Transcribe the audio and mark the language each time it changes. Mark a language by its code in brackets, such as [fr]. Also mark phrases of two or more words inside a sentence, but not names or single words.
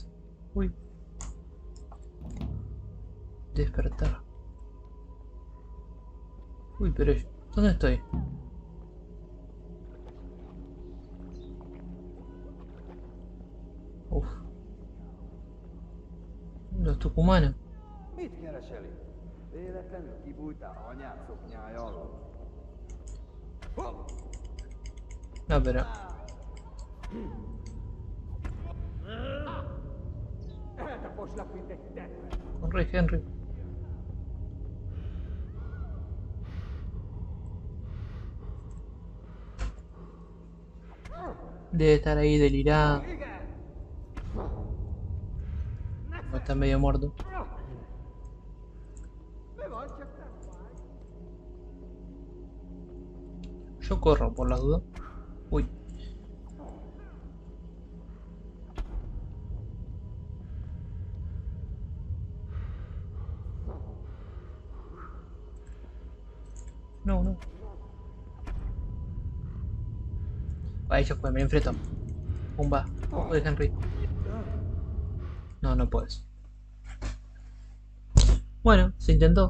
[es] Uy. Despertar. Uy, pero ¿dónde estoy? Uf. Los tucumanos. [hu] Mit kereseli? Véletlenül kibújtál anyád szoknyája alól? [es] No, pero... [hu] Eltaposlak, mint egy tetve. [es] Corre, Henry. Debe estar ahí delirado. O está medio muerto. [hu] Mi van, csak nem fáj. [es] Yo corro por las dudas. Uy. No, no. Ahí ya fue, me enfrento. Pumba. Ojo de Henry. No, no puedes. Bueno, se intentó.